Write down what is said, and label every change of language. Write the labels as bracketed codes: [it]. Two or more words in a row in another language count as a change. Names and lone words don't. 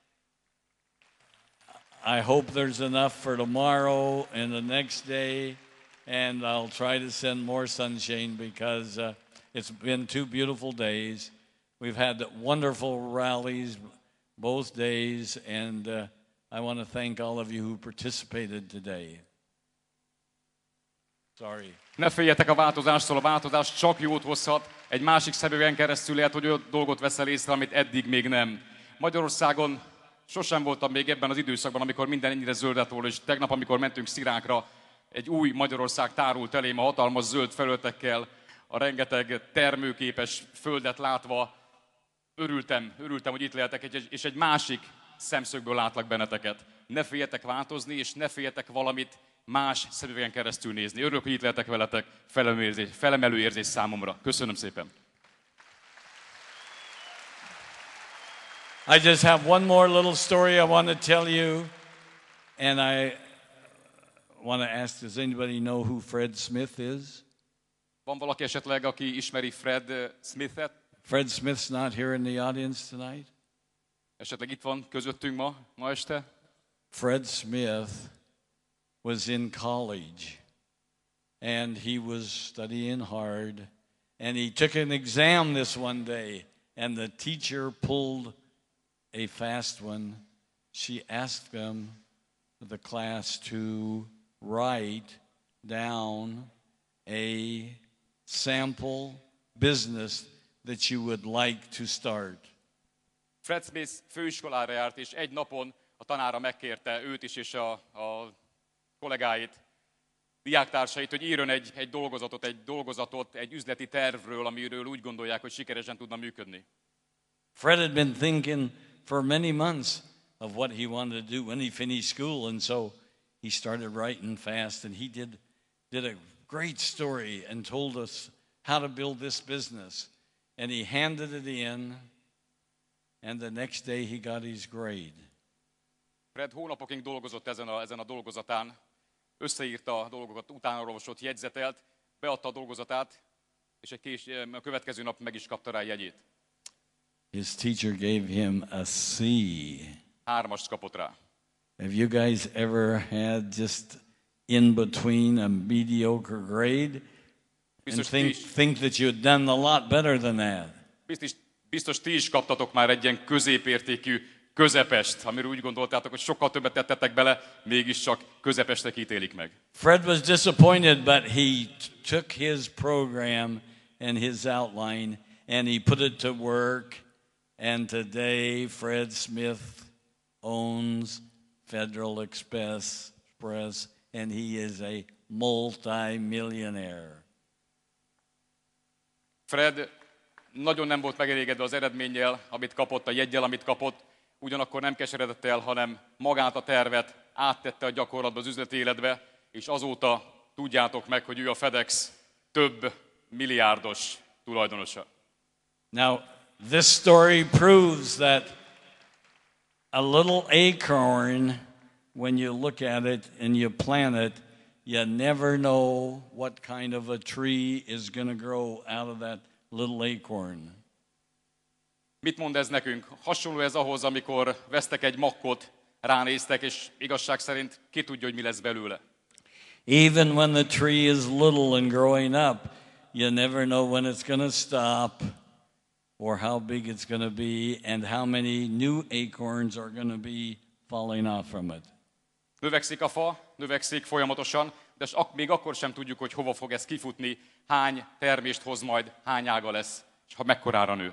[en] I hope there's enough for tomorrow and the next day, and I'll try to send more sunshine, because it's been 2 beautiful days. We've had wonderful rallies both days, and I want to thank all of you who participated today. Sorry. [hu] Ne féljetek a változástól, a változás csak jót hozhat. Egy másik szemüvegen keresztül lehet, hogy olyan dolgot veszel észre, amit eddig még nem. Magyarországon sosem voltam még ebben az időszakban, amikor minden ennyire zöld lett volna, és tegnap, amikor mentünk Szirákra, egy új Magyarország tárult elém a hatalmas zöld felületekkel, a rengeteg termőképes földet látva. Örültem, hogy itt lehetek, és egy másik szemszögből látlak benneteket. Ne féljetek változni, és ne féljetek valamit más szemüvegen keresztül nézni. Örülök, hogy itt lehetek veletek, felemelő érzés számomra. Köszönöm szépen. [en] I just have one more little story I want to tell you, and I want to ask, does anybody know who Fred Smith is? [hu] Van valaki esetleg, aki ismeri Fred Smithet? [en] Fred Smith's not here in the audience tonight. [hu] Esetleg itt van közöttünk ma este? [en] Fred Smith was in college, and he was studying hard, and he took an exam this one day, and the teacher pulled a fast one. She asked the class to write down a sample business that you would like to start. [hu] Fred Smith főiskolára járt, és egy napon a tanára megkérte őt is, és a kollégáit, diáktársait, hogy írjon egy dolgozatot egy üzleti tervről, amiről úgy gondolják, hogy sikeresen tudna működni. [en] Fred had been thinking for many months of what he wanted to do when he finished school, and so he started writing fast, and he did a great story and told us how to build this business. And he handed it in, and the next day he got his grade. [hu] Fred hónapokig dolgozott ezen a dolgozatán, összeírta a dolgokat, utána olvasott, jegyzetelt, beadta a dolgozatát, és a következő nap meg is kapta rá jegyét. [en] His teacher gave him a C. [hu] 3-ast kapott rá. [en] Have you guys ever had just in between a mediocre grade and think that you'd done a lot better than that? [hu] Biztos ti is kaptatok már egy ilyen középértékű közepest, amiről úgy gondoltátok, hogy sokkal többet tettetek bele, mégiscsak közepesnek ítélik meg. [en] Fred was disappointed, but he took his program and his outline and he put it to work, and today Fred Smith owns Federal Express, and he is a multi-millionaire. [hu] Fred nagyon nem volt megelégedve az eredménnyel, amit kapott, a jeggyel, amit kapott, ugyanakkor nem keseredett el, hanem magát a tervet áttette a gyakorlatba, az üzleti életbe, és azóta tudjátok meg, hogy ő a FedEx több milliárdos tulajdonosa. [en] Now, this story proves that a little acorn, when you look at it and you plant it, you never know what kind of a tree is going to grow out of that little acorn. [hu] Mit mond ez nekünk? Hasonló ez ahhoz, amikor vesztek egy makkot, ránéztek, és igazság szerint ki tudja, hogy mi lesz belőle. [en] Even when the tree is little and growing up, you never know when it's going to stop or how big it's going to be and how many new acorns are going to be falling off from it. [hu] Növekszik a fa, növekszik folyamatosan, de még akkor sem tudjuk, hogy hova fog ez kifutni, hány termést hoz majd, hány ága lesz, és ha mekkorára nő.